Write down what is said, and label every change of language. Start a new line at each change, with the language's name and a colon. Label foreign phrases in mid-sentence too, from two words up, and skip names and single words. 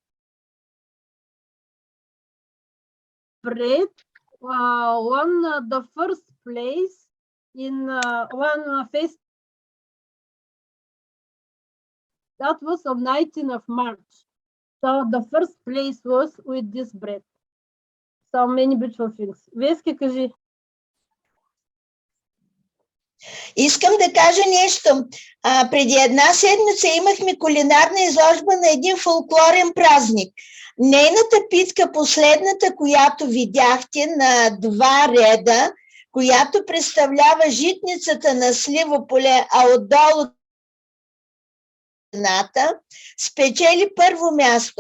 English: Bread won the first place in one fest. That was on 19th of March. So the first place was with this bread. So many beautiful things.
Bulgarian: Вески, кажи. Искам да кажа нещо. Преди една седмица имахме кулинарна изложба на един фолклорен празник. Нейната питка, последната, която видяхте на 2 реда, която представлява житницата на сливо поле, а отдолу общината спечели първо място.